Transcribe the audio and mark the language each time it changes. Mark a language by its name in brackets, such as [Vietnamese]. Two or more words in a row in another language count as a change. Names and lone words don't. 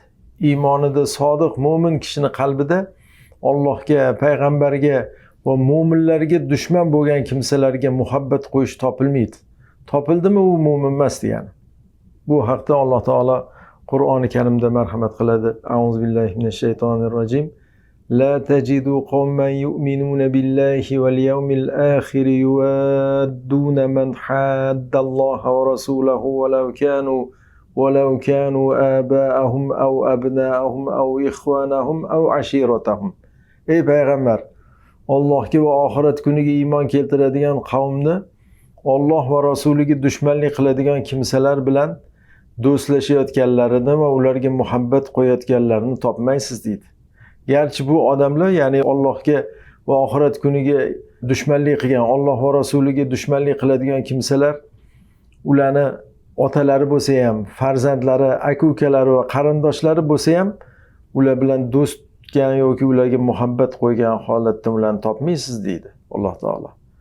[Uzbek] Iymonida sodiq mo'min kishini qalbida Allohga, payg'ambarga va mo'minlarga dushman bo'lgan kimsalarga muhabbat qo'yish topilmaydi. Topildimi u mo'min emas degani. Bu haqda Alloh taolo Qur'oni Karimda marhamat qiladi. [Arabic] أعوذ بالله من الشيطان الرجيم. لا تجد قوما يؤمنون بالله واليوم الآخر يوادون من حاد الله ورسوله ولو كانوا آباءهم أو أبناءهم أو إخوانهم أو عشيرتهم. [Uzbek] Ey payg'ambar, Allohga va oxirat kuniga iymon keltiradigan qavmni Alloh va rasuliga dushmanlik qiladigan kimsalar bilan do'stlashayotganlarini va ularga muhabbat qo'yayotganlarini topmaysiz deydi. Garchi bu odamlar, ya'ni Allohga va oxirat kuniga dushmanlik qilgan, Alloh va rasuliga dushmanlik qiladigan kimsalar ularni otalari bo'lsa ham, farzandlari, aka-ukalari va qarindoshlari bo'lsa ham ular bilan do'st tutgan yoki ularga muhabbat qo'ygan holatda ularni topmaysiz deydi Alloh taolo.